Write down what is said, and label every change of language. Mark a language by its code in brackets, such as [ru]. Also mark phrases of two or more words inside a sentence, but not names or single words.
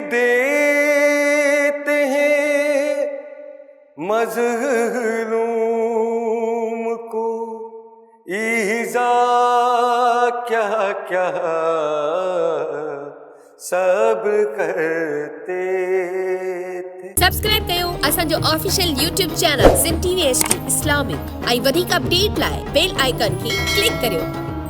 [ur] دیتے ہیں مظلوم کو ایذا، کیا کیا سب کرتے تھے۔ [sd] سبسڪرائب कयो असांजो ऑफिशियल YouTube चैनल सिम TV HD इस्लामिक ऐं वधीक अपडेट लाइ [en] bell icon [sd] खे क्लिक करियो।